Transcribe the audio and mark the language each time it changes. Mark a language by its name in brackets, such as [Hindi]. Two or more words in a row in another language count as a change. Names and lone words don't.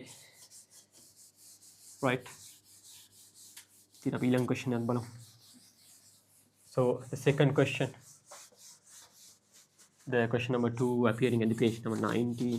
[Sinhala] Right. ඉතින් අපි ඊළඟ question එකත් බලමු. [English] So the second question. The question number 2 appearing in the page number 19.